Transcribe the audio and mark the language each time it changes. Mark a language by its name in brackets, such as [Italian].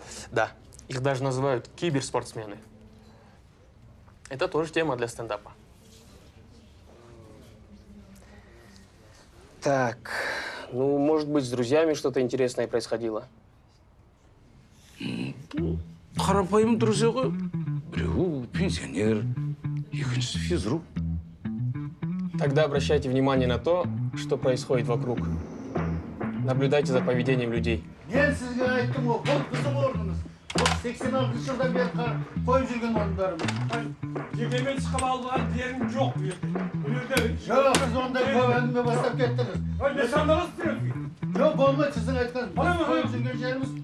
[Russian] Да, их даже называют киберспортсмены. Это тоже тема для стендапа. Так, ну, может быть, с друзьями что-то интересное происходило? [Kazakh] Қарапайым друзья ғой. Біреуі пенсионер, екіншісі физрук. [Russian] Тогда обращайте внимание на то, что происходит вокруг. Наблюдайте за поведением людей. [Kazakh] Мен сізге айттым ғой, бұл біздің орнымыз. Бұл 86 жылдан бері қойып жүрген орындарымыз. Жекемен шығып алған жерім жоқ бұл жерде. Бұл жерде Жоқ, сіз ондай көп әңгіме бастап кеттіңіз. не сандалас береді. Жоқ, болмайды, сіздің айтқаныңыз. Біз қойып жүрген жеріміз.